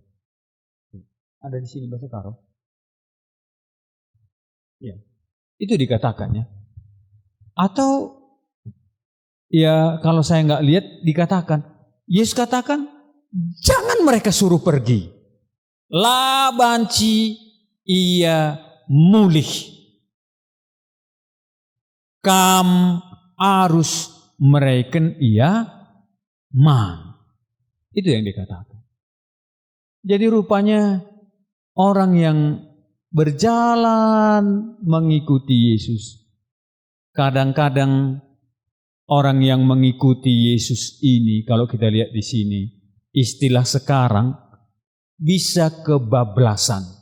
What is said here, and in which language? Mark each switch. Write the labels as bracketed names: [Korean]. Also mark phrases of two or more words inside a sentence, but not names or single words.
[Indonesian] Ada di sini bahasa Karo? Ya, itu dikatakan ya. Atau ya kalau saya nggak lihat dikatakan, Yesus katakan jangan mereka suruh pergi. [Batak Karo] La banci ia mulih. Kam harus mereken ia man. [Indonesian] Itu yang dikatakan. Jadi rupanya orang yang berjalan mengikuti Yesus, kadang-kadang orang yang mengikuti Yesus ini, kalau kita lihat di sini, istilah sekarang bisa kebablasan.